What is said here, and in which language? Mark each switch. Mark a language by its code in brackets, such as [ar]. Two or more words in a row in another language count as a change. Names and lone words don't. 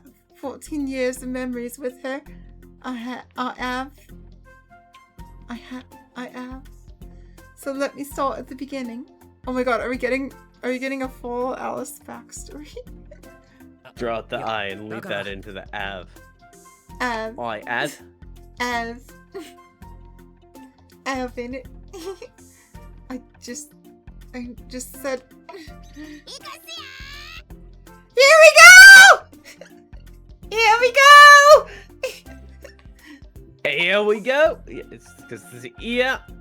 [en] 14 years of memories with her. I have. So let me start at the beginning. Oh my god, are we getting a full Alice backstory? Draw out the I and leave that into the Av. Av. I Av? Av. Av in it. I just said. Here we go! Here we go! Here we go! Yeah, it's because this is yeah.